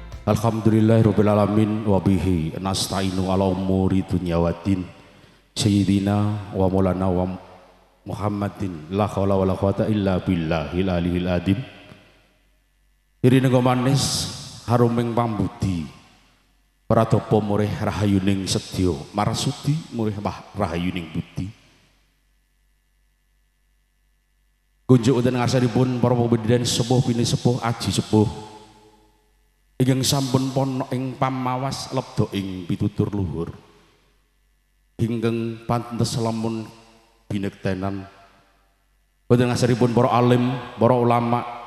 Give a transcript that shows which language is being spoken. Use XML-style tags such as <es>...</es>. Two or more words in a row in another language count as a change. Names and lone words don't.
<ar>الحمد لله رب العالمين وبه نستعين على أمور الدنيا والدين. سيدنا ومولانا ومحمد لا حول ولا قوة إلا بالله العلي العظيم.</ar> <jv>Irine manis haruming pambudi pradapa murih rahayuning sedya marsudi murih rahayuning budi. Kunjuk wonten ngarsanipun para pambudidaya sepuh bini sepuh aji sepuh ingkang sampun pono ing pamawas lebda ing pitutur luhur ingkang pantes lamun binektenan wonten ngarsanipun para alim, para ulama,</jv>